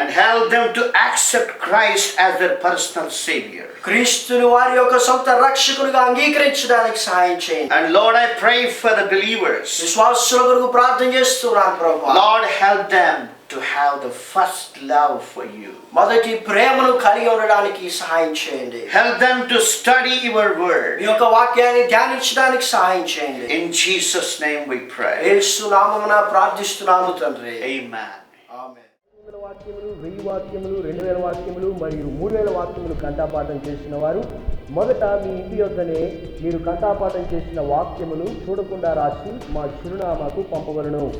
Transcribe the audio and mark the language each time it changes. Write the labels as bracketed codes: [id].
[en] And help them to accept Christ as their personal Savior. [te] క్రీస్తుని వారి యొక్క సొంత రక్షకునిగా అంగీకరించడానికి సహాయం చేయండి. [en] And Lord, I pray for the believers. [te] విశ్వాసుల కొరకు ప్రార్థన చేస్తున్నాను ప్రభువా. [en] Lord, help them to have the first love for you. [te] మొదటి ప్రేమను కలిగి ఉండడానికి సహాయం చేయండి. [en] Help them to study your word. [te] మీ యొక్క వాక్యాన్ని ధ్యానించడానికి సహాయం చేయండి. [en] In Jesus' name we pray. [te] యేసు నామమున ప్రార్థిస్తున్నాము తండ్రి. [en] Amen. [te] ఆమేన్. 100 వాక్యములు, 1000 వాక్యములు, 2000 వాక్యములు మరియు 3000 వాక్యములు కంఠపాఠం చేసిన వారు మొదట మీ ఇంటి యొద్దనే మీరు కంఠపాఠం చేసిన వాక్యములు చూడకుండా రాసి మా చిరునామాకు పంపవలను.